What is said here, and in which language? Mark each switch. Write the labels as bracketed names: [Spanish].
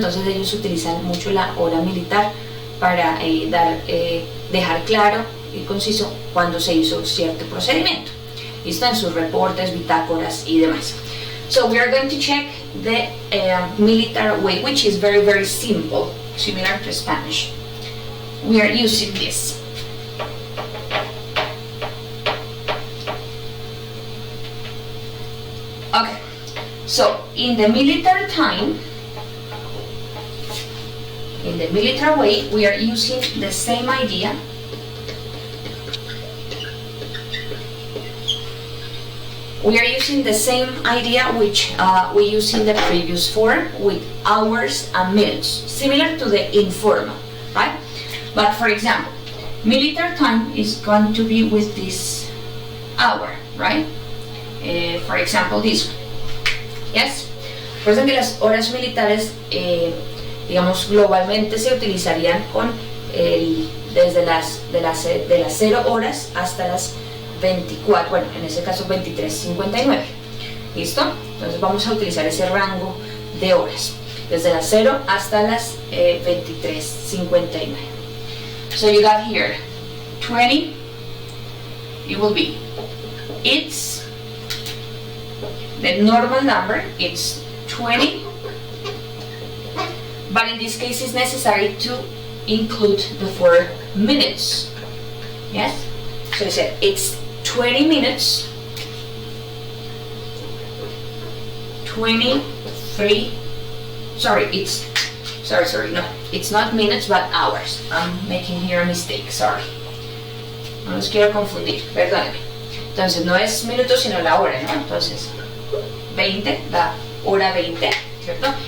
[Spanish] Entonces ellos utilizan mucho la hora militar para dejar claro y conciso cuando se hizo cierto procedimiento. ¿Listo? En sus reportes, bitácoras y demás. [English] So we are going to check the military way, which is very, very simple, similar to Spanish. We are using this. Okay, so in the military time, in the military way, we are using the same idea. We are using the same idea which we used in the previous form with hours and minutes, similar to the informal, right? But for example, military time is going to be with this hour, right? For example, this one. Yes? [Spanish] Recuerden que las horas militares, digamos, globalmente se utilizarían con desde las 0 horas hasta las 24, bueno, en ese caso 23:59. ¿Listo? Entonces vamos a utilizar ese rango de horas, desde las 0 hasta las 23:59. [English] So you got here 20, it will be, it's the normal number, it's 20, but in this case it's necessary to include the 4 minutes. Yes? So I said it's 20 minutes, 23, sorry, no, it's not minutes but hours. I'm making here a mistake, sorry. [Spanish] No los quiero confundir, perdónenme. Entonces no es minutos sino la hora, ¿no? Entonces 20, la hora 20, ¿cierto?